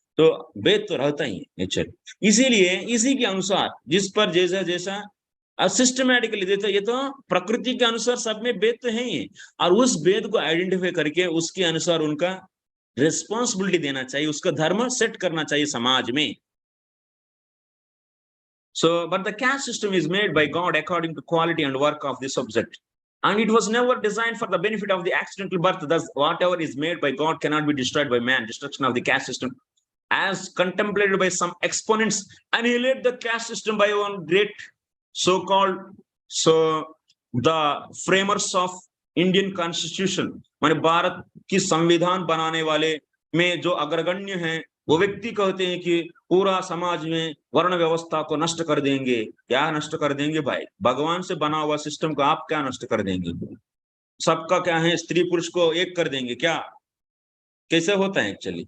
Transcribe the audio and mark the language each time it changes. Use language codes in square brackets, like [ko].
[hi] तो भेद तो रहता ही है एक्चुअली। इसीलिए इसी के अनुसार जिस पर जैसा जैसा सिस्टमैटिकली देता, ये तो प्रकृति के अनुसार सब में भेद तो है ही, और उस भेद को आइडेंटिफाई करके उसके अनुसार उनका रिस्पॉन्सिबिलिटी देना चाहिए, उसका धर्म सेट करना चाहिए समाज में। [en] So, but the caste system is made by God according to quality and work of the subject. And it was never designed for the benefit of the accidental birth. Thus, whatever is made by God cannot be destroyed by man. Destruction of the caste system, as contemplated by some exponents, annihilate the caste system by one great so-called, the framers of Indian Constitution. [hi] माने भारत की संविधान बनाने वाले में जो अग्रगण्य हैं, वो व्यक्ति कहते हैं कि पूरा समाज में वर्ण व्यवस्था को नष्ट कर देंगे। क्या नष्ट कर देंगे भाई? भगवान से बना हुआ सिस्टम को आप क्या नष्ट कर देंगे? सबका क्या है, स्त्री पुरुष को एक कर देंगे क्या? कैसे होता है एक्चुअली?